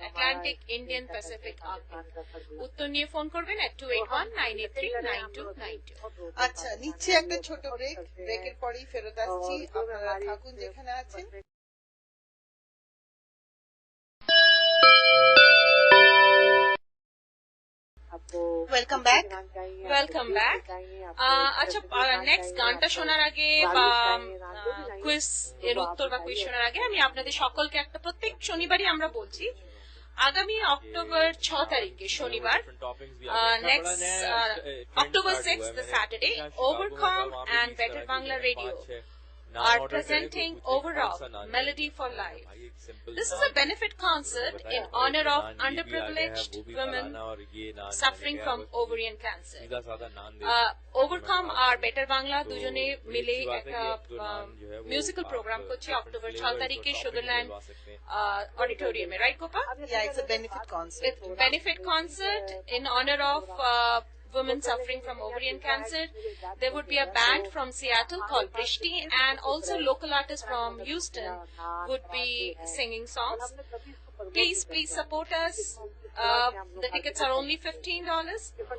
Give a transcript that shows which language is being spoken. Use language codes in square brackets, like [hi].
[en] Atlantic, Indian, Pacific, Arctic. [bn] উত্তর নিয়ে phone করবেন at 281-983-9292. আচ্ছা, নিচ্ছে একটা ছোট ব্রেক। ব্রেকের পরেই ফেরত আসছি। আপনারা থাকুন যেখানে আছেন। [en] Welcome back. Welcome back. [bn] আচ্ছা, নেক্সট গানটা শোনার আগে বা কুইজ এর উত্তর বা কুইজ শোনার আগে আমি আপনাদের সকলকে একটা, প্রত্যেক শনিবারই আমরা বলছি, আগামী অক্টোবর 6 তারিখে শনিবার, next [en] October 6th, the Saturday, Overcome and Better Bangla Radio are presenting Overall Melody for Life. This is a benefit concert in honor of underprivileged women suffering from ovarian cancer. [bn] Overcome আর Better Bangla দুজনে মিলে একটা musical programme করছে October 6 তারিখে সুগারল্যান্ড অডিটোরিয়ামে, right Gopa? [en] Yeah, it's a benefit concert. It's benefit concert in honor of women suffering from ovarian cancer. There would be a band from Seattle called Brishti, and also local artists from Houston would be singing songs. Please support us. The tickets are only $15.